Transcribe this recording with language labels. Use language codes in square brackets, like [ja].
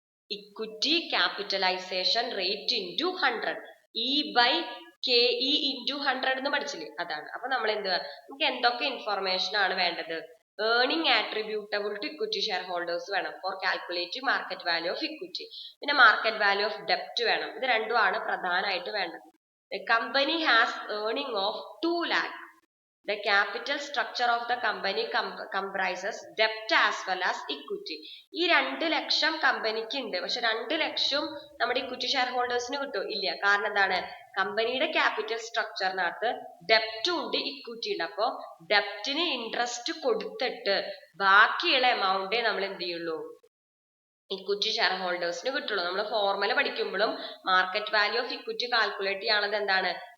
[en] Equity capitalisation rate into 100. E by K E into 100 [ml] എന്ന് പഠിച്ചില്ലേ? അതാണ്. അപ്പൊ നമ്മൾ എന്ത്, നമുക്ക് എന്തൊക്കെ ഇൻഫർമേഷൻ ആണ് വേണ്ടത്? [en] Earning attributable to equity share holders വേണം for calculating market value of equity. [ml] പിന്നെ [en] market value of ഡെപ്റ്റ് [ml] വേണം. ഇത് രണ്ടുമാണ് പ്രധാനമായിട്ട് വേണ്ടത്. [en] The company has earning of 2 lakh. The capital structure of the company comprises debt as well as equity. [ml] ഈ 2 ലക്ഷം കമ്പനിക്ക് ഉണ്ട്. പക്ഷെ 2 ലക്ഷം നമ്മുടെ ഇക്വിറ്റി ഷെയർ ഹോൾഡേഴ്സിന് കിട്ടുമോ? ഇല്ല. കാരണം എന്താണ്? കമ്പനിയുടെ ക്യാപിറ്റൽ സ്ട്രക്ചറിനകത്ത് ഡെപ്റ്റും ഉണ്ട് ഇക്വിറ്റി ഉണ്ട്. അപ്പോൾ ഡെപ്റ്റിന് ഇൻട്രസ്റ്റ് കൊടുത്തിട്ട് ബാക്കിയുള്ള എമൗണ്ടേ നമ്മൾ എന്ത് ചെയ്യുള്ളൂ? [en] equity share ഹോൾഡേഴ്സിന് [ml] കിട്ടുള്ളൂ. നമ്മൾ [en] formula പഠിക്കുമ്പോഴും market value of equity calculate [ml] ചെയ്യാനുള്ളത് എന്താണ്?